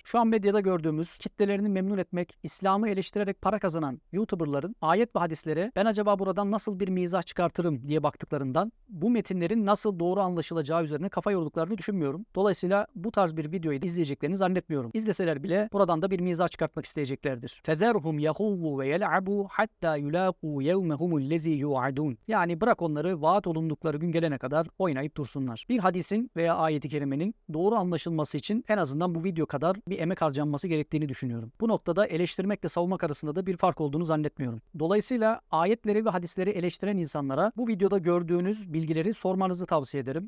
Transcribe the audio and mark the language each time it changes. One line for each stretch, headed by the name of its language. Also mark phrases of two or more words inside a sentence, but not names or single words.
Turkish: Şu an medyada gördüğümüz kitlelerini memnun etmek, İslam'ı eleştirerek para kazanan YouTuber'ların ayet ve hadislere ben acaba buradan nasıl bir mizah çıkartırım diye baktıklarından bu metinlerin nasıl doğru anlaşılacağı üzerine kafa yorduklarını düşünmüyorum. Dolayısıyla bu tarz bir videoyu da izleyeceklerini zannetmiyorum. İzleseler bile buradan da bir mizah çıkartmak isteyeceklerdir.
Arabic: فَذَرْهُمْ يَخُوُّ وَيَلْعَبُوا حَتَّى يُلَاقُوا يَوْمَهُمُ الَّذ۪ي يُوعَدُونَ.
Turkish: Yani bırak onları vaat olundukları gün gelene kadar oynayıp dursunlar. Bir hadisin veya ayeti kerimenin doğru anlaşılması için en azından bu video kadar bir emek harcanması gerektiğini düşünüyorum. Bu noktada eleştirmekle savunmak arasında da bir fark olduğunu zannetmiyorum. Dolayısıyla ayetleri ve hadisleri eleştiren insanlara bu videoda gördüğünüz bilgileri sormanızı tavsiye ederim.